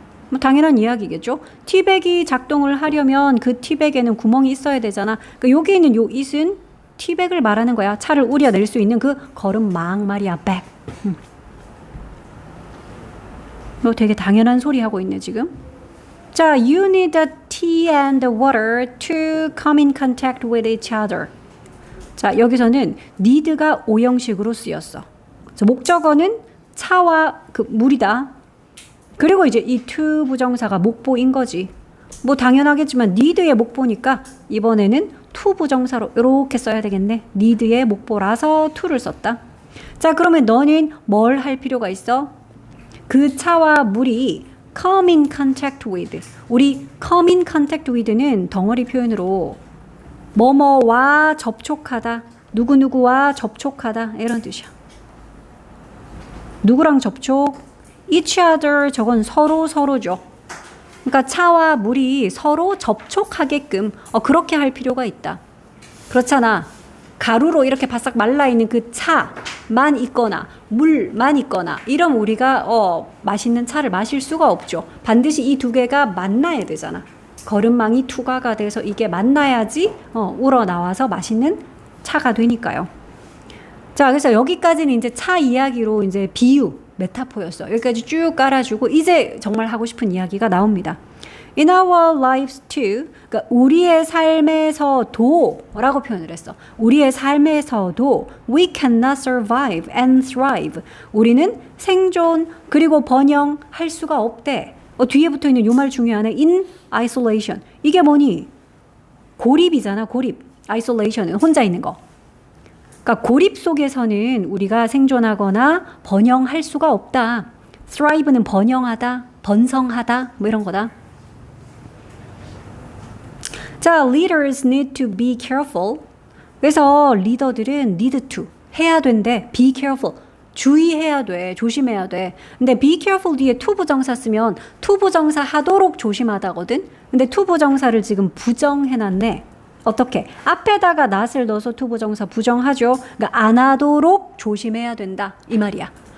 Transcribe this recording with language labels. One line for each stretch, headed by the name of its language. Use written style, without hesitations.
Korean: 뭐 당연한 이야기겠죠. 티백이 작동을 하려면 그 티백에는 구멍이 있어야 되잖아. 그러니까 여기 있는 요 it은 티백을 말하는 거야. 차를 우려낼 수 있는 그 걸음망 말이야. bag. 뭐 되게 당연한 소리 하고 있네 지금.
English: 자, you need the tea and the water to come in contact with each other.
Korean: 자, 여기서는 need가 오형식으로 쓰였어. 그래서 목적어는 차와 그 물이다. 그리고 이제 이 to 부정사가 목보인 거지. 뭐 당연하겠지만 need의 목보니까 이번에는 to 부정사로 이렇게 써야 되겠네. need의 목보라서 to를 썼다. 자, 그러면 너는 뭘 할 필요가 있어? 그 차와 물이
English: come in contact with.
Korean: 우리 come in contact with는 덩어리 표현으로 뭐뭐와 접촉하다, 누구누구와 접촉하다 이런 뜻이야. 누구랑 접촉? each other 저건 서로죠. 그러니까 차와 물이 서로 접촉하게끔 그렇게 할 필요가 있다. 그렇잖아. 가루로 이렇게 바싹 말라있는 그 차만 있거나 물만 있거나 이러면 우리가 맛있는 차를 마실 수가 없죠. 반드시 이 두 개가 만나야 되잖아. 거름망이 투과가 돼서 이게 만나야지 우러나와서 맛있는 차가 되니까요. 자, 그래서 여기까지는 이제 차 이야기로 이제 비유, 메타포였어. 여기까지 쭉 깔아주고 이제 정말 하고 싶은 이야기가 나옵니다.
English: In our lives too,
Korean: 그러니까 우리의 삶에서도 라고 표현을 했어. 우리의 삶에서도
English: we cannot survive and thrive.
Korean: 우리는 생존 그리고 번영할 수가 없대. 뒤에 붙어있는 요 말 중요하네.
English: in isolation.
Korean: 이게 뭐니? 고립이잖아. 고립. isolation은 혼자 있는 거. 그러니까 고립 속에서는 우리가 생존하거나 번영할 수가 없다. thrive는 번영하다, 번성하다 뭐 이런 거다.
English: 자, leaders need to be careful.
Korean: 그래서 리더들은 need to 해야 된대.
English: be careful.
Korean: 주의해야 돼. 조심해야 돼. 근데 be careful 뒤에 to 부정사 쓰면 to 부정사 하도록 조심하다거든. 근데 to 부정사를 지금 부정해놨네. 어떻게? 앞에다가 not을 넣어서 to 부정사 부정하죠. 그러니까 안 하도록 조심해야 된다. 이 말이야.